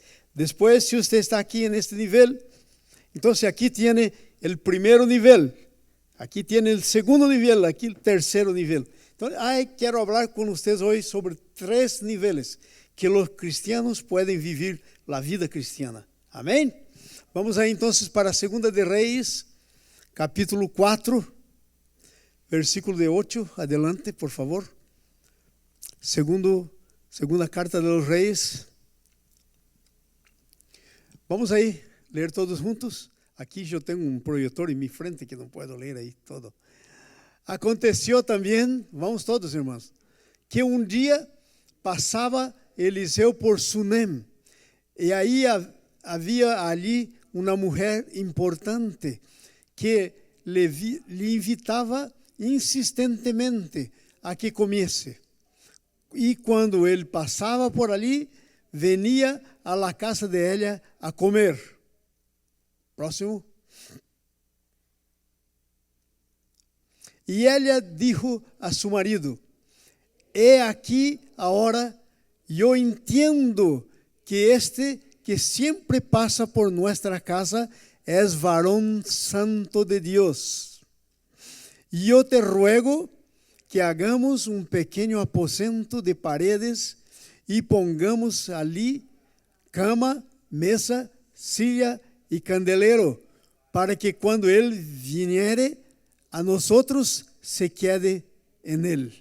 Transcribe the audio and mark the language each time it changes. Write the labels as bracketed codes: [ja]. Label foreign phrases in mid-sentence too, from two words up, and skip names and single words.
[pt] Depois, se você está aqui neste nível, então aqui tem o primeiro nível, aqui tem o segundo nível, aqui o terceiro nível. Então, quero falar com vocês hoje sobre 3 níveis que os cristianos podem viver a vida cristiana. Amém? Vamos aí então para a 2 de Reis, capítulo 4. [es] Versículo de 8, adelante, por favor. Segunda carta de los Reis. [pt] Vamos aí ler todos juntos. Aqui eu tenho um projetor em minha frente que não posso ler aí todo. Aconteceu também, vamos todos, irmãos, que um dia passava Eliseu por Sunem, e aí havia ali uma mulher importante que lhe invitava insistentemente a que comesse. E quando ele passava por ali, [es] venia a la casa de ella a comer. Próximo. E ela dijo a su marido, [pt] he aqui agora, eu entendo [es] que este que siempre pasa por nuestra casa es varón santo de Dios. Y yo te ruego que hagamos un pequeño aposento de paredes y pongamos allí cama, mesa, silla y candelero, para que cuando él viniere a nosotros se quede en él.